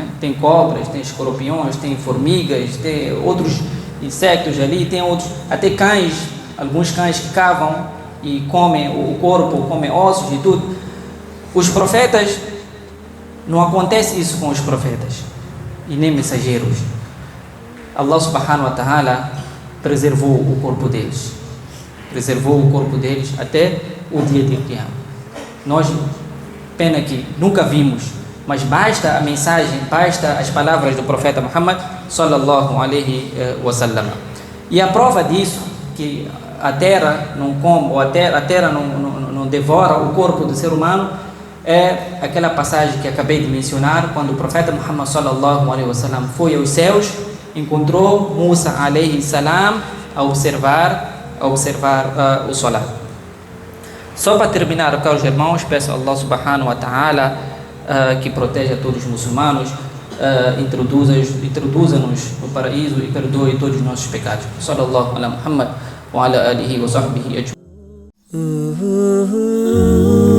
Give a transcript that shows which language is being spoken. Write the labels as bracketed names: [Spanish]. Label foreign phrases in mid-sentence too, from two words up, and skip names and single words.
[Portuguese] Tem cobras, tem escorpiões, tem formigas, tem outros insetos ali, tem outros, até cães, alguns cães que cavam e comem o corpo, comem ossos e tudo. Os profetas Não acontece isso com os profetas e nem mensageiros. Allah [Arabic] سبحانه وتعالى [Portuguese] preservou o corpo deles. Preservou o corpo deles até o dia de Qiyamah. Nós, pena que nunca vimos, mas basta a mensagem, basta as palavras do profeta Muhammad [Arabic] صلى الله عليه وسلم. [Portuguese] E a prova disso, que a terra não come, ou a terra não devora o corpo do ser humano, é aquela passagem que acabei de mencionar, quando o profeta Muhammad [Arabic] صلى الله عليه وسلم [Portuguese] foi aos céus, encontrou Musa [Arabic] عليه السلام [Portuguese] a observar o Salat. Só para terminar, caros irmãos, peço a Allah [Arabic] سبحانه وتعالى [Portuguese] que proteja todos os muçulmanos, introduza-nos no paraíso e perdoe todos os nossos pecados. [Arabic] صلى الله على محمد وعلى آله وصحبه أجمعين.